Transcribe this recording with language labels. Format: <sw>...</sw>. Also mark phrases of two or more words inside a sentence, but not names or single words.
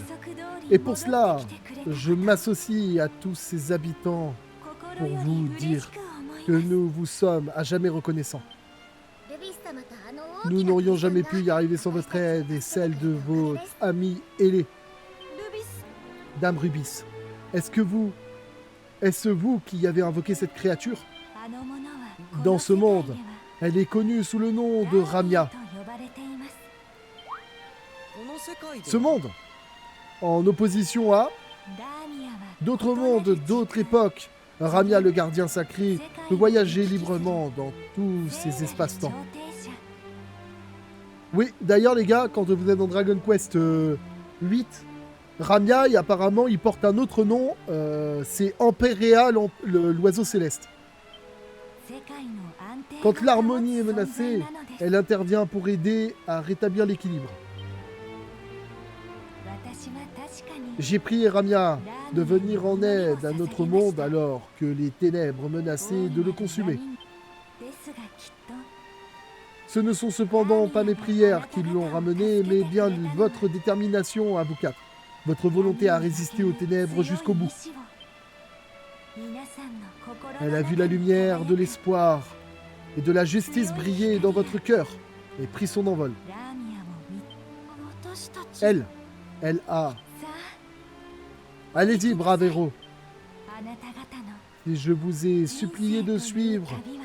<fr>Et pour cela, je m'associe à tous ces habitants pour vous dire que nous vous sommes à jamais reconnaissants.</fr> <ja>ルビス様とあの大きな</ja> <fr>Nous n'aurions jamais pu y arriver sans votre aide et celle de votre ami Ailé,</fr> <ja>ルビス</ja> <fr>Dame Rubis. Est-ce vous qui avez invoqué cette créature?</fr> <ja>あの者は</ja> <fr>Dans ce monde, elle est connue sous le nom de Ramia.</fr> <ja>と呼ばれていますこの世界で</ja> <fr>Ce monde, en opposition à</fr> <ja>ラーミアは</ja> <fr>d'autres mondes, d'autres époques, Ramia, le gardien sacré, peut voyager librement dans tous ces espaces-temps.</fr> <ja>聖なる調停者</ja> <fr>Oui, d'ailleurs les gars, quand vous êtes dans Dragon Quest 8, Ramia, apparemment, il porte un autre nom, c'est Empérea, l'oiseau céleste.</fr> <ja>世界の安定</ja> <fr>Quand</fr> <ja>を</ja> <fr>l'harmonie est</fr> <ja>保つ存在</ja> <fr>menacée,</fr> <ja>なのです</ja> <fr>elle intervient pour aider à rétablir l'équilibre.</fr> <ja>私は確かに</ja> <fr>J'ai prié Ramia de venir en aide à notre monde alors que les ténèbres menaçaient de le consumer.</fr> <ja>ですがきっと</ja> <fr>Ce ne sont cependant pas mes prières qui l'ont ramené, mais bien votre détermination à vous quatre. Votre volonté à résister aux ténèbres jusqu'au bout. Elle a vu la lumière de l'espoir et de la justice briller dans votre cœur et pris son envol.</fr> <ja>ラーミアも見私たち</ja> <fr>Elle a...</fr> <ja>さ</ja> <fr>Allez-y, brave héros.</fr> <ja>ああなた方の</ja> <fr>Si je vous ai supplié de suivre,</fr> <ja>旅は</ja>